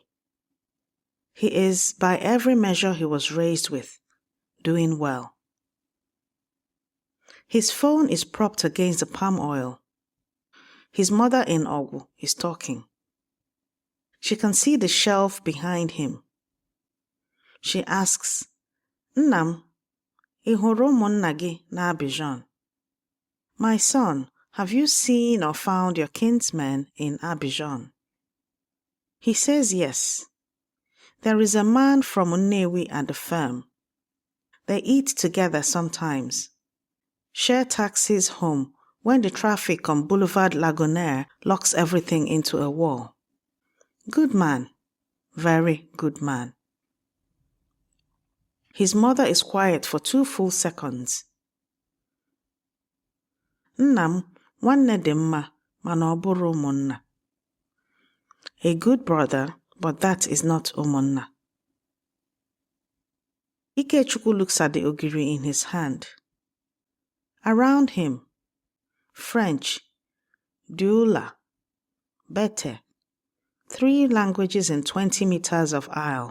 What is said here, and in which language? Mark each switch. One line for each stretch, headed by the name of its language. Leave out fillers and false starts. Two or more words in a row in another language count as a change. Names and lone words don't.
English: He is, by every measure he was raised with, doing well. His phone is propped against the palm oil. His mother in Enugu is talking. She can see the shelf behind him. She asks,
Igbo: "Nnam, ị hụrụ ụmụnna gị na Abidjan?"
English: My son, have you seen or found your kinsmen in Abidjan? He says yes. There is a man from Nnewi at the firm. They eat together sometimes. Share taxis home when the traffic on Boulevard Lagonaire locks everything into a wall. Good man. Very good man. His mother is quiet for 2 full seconds.
Igbo: Nnam, nwanne dị mma, mana ọ bụrụ umunna.
English: A good brother, but that is not umunna. Ikechukwu looks at the ogiri in his hand. Around him, French, Dioula, Bete, 3 languages in 20 meters of aisle.